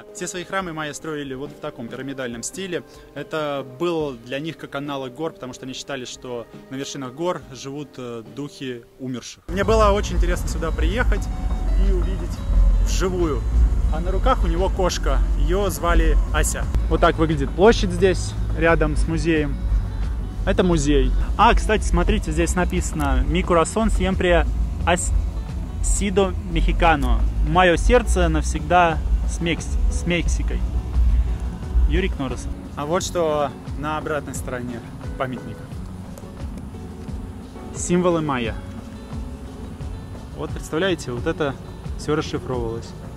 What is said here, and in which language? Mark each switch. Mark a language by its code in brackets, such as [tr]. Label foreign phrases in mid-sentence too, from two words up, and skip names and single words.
[ru] Все свои храмы майя строили вот в таком пирамидальном стиле. Это было для них как аналог гор, потому что они считали, что на вершинах гор живут духи умерших. Мне было очень интересно сюда приехать и увидеть вживую. А на руках у него кошка, ее звали Ася. Вот так выглядит площадь здесь, рядом с музеем. Это музей. Кстати, смотрите, здесь написано [es] «Mi corazón siempre ha sido mexicano». [ru] Мое сердце навсегда с Мексикой. Юрик Норрис. А вот что на обратной стороне памятника. Символы майя. Вот представляете, вот это все расшифровывалось.